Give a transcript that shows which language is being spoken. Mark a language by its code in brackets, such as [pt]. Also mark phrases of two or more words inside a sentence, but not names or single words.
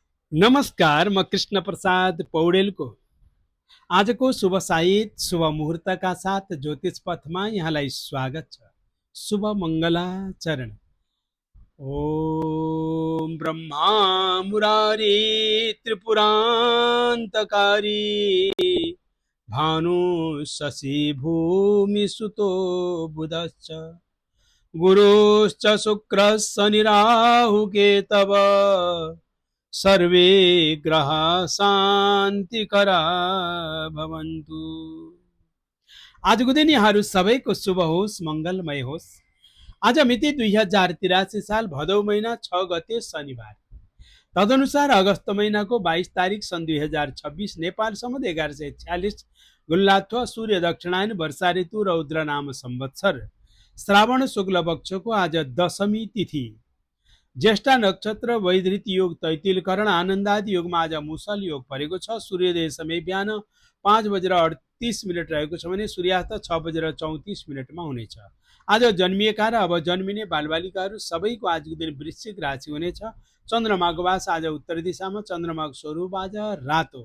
[ne] नमस्कार, म कृष्ण प्रसाद पौडेलको आजको शुभ साहित शुभ मुहूर्तका साथ ज्योतिष पथमा यहाँलाई स्वागत छ। शुभ मङ्गलाचरण। [sa] ओम ब्रह्मा मुरारी त्रिपुरान्तकारी भानु शशि भूमि सुतो बुधश्च गुरुश्च शुक्रः शनिराहु केतव सर्वे ग्रह शान्तिकरा भवन्तु। [ne] आजको दिन यहाँहरू सबैको शुभ होस्, मङ्गलमय होस्। आज मिति 2083 साल भदौ महिना 6 गते शनिबार, तदनुसार अगस्त महिनाको 22 तारिक सन् 2026 नेपाल सम्वत 1146 गुल्लाथवा सूर्य दक्षिणायन वर्षा ऋतु रौद्र नाम संवत्सर श्रावण शुक्ल पक्षको आज दशमी तिथि, ज्येष्ठा नक्षत्र वैधृत योग तैतिलकरण आनन्दादि योगमा आज मुसल योग परेको छ। सूर्योदय समय बिहान 5:38 रहेको छ भने सूर्यास्त 6:34 हुनेछ। आज जन्मिएका र अब जन्मिने बालबालिकाहरू सबैको आजको दिन वृश्चिक राशि हुनेछ। चन्द्रमाको वास आज उत्तर दिशामा, चन्द्रमाको स्वरूप आज रातो।